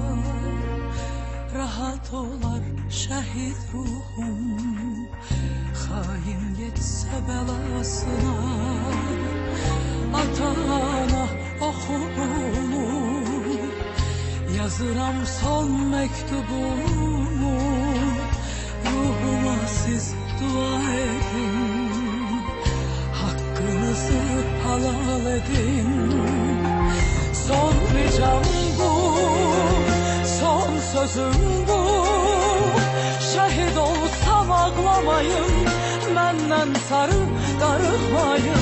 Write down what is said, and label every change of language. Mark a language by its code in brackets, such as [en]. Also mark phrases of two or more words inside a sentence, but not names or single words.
[az] Rahat olar şəhid ruhum, xain yetsə bəlasına. Ata-ana oxumu, yazıram son məktubumu. Ruhuma siz dua edin, hakkınızı halal edin. Son ricam bu, son sözüm bu. [tr] Şehit olsam ağlamayın, benden sarı darılmayın.